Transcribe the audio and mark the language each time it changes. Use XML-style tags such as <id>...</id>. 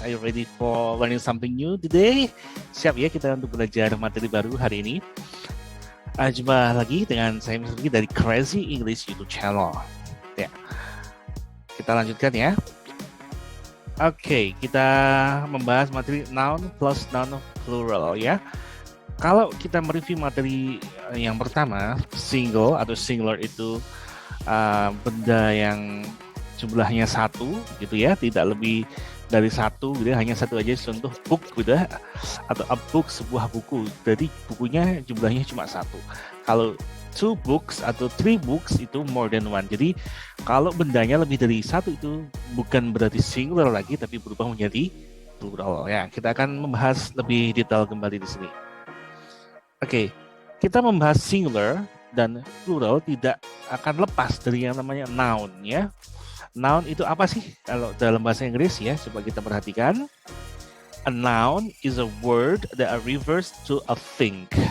<en>Are you ready for learning something new today?</en> <id>Siap ya kita untuk belajar materi baru hari ini. Jumpa lagi dengan saya Mr. dari Crazy English YouTube channel. Ya, kita lanjutkan ya. Oke, kita membahas materi noun plus noun plural ya. Kalau kita mereview materi yang pertama, single atau singular itu benda yang jumlahnya satu gitu ya, tidak lebih dari satu gitu ya, hanya satu aja, contoh book gitu ya, atau a book sebuah buku, jadi bukunya jumlahnya cuma satu. Kalau two books atau three books itu</id> <en>more than one,</en> <id>jadi kalau bendanya lebih dari satu itu bukan berarti singular lagi tapi berubah menjadi plural ya. Kita akan membahas lebih detail kembali di sini. Oke, kita membahas singular dan plural tidak akan lepas dari yang namanya noun ya. Noun itu apa sih kalau dalam bahasa Inggris ya? Coba kita perhatikan.</id> <en>A noun is a word that refers to a thing.</en>